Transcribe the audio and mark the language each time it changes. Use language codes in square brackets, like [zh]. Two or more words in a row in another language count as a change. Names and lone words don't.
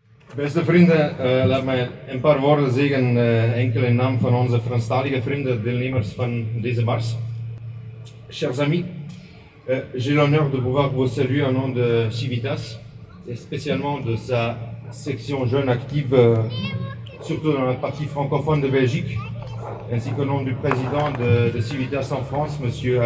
[nl] Beste vrienden, laat mij een paar woorden zeggen, enkel in naam van onze Franstalige vrienden, deelnemers van deze mars. [fr] Chers amis, j'ai l'honneur de pouvoir vous saluer au nom de Civitas, et spécialement de sa section jeune active, surtout dans la partie francophone de Belgique, ainsi qu'au nom du président de Civitas en France, M.